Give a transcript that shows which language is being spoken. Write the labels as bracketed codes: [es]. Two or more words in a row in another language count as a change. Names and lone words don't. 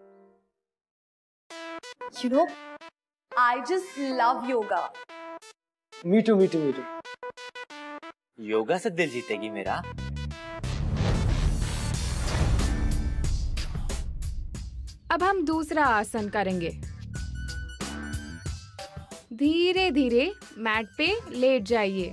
[en] You know, I just love yoga. me too me too me too. [hi] योगा से दिल जीतेगी मेरा। अब हम दूसरा आसन करेंगे। धीरे धीरे मैट पे लेट जाइए।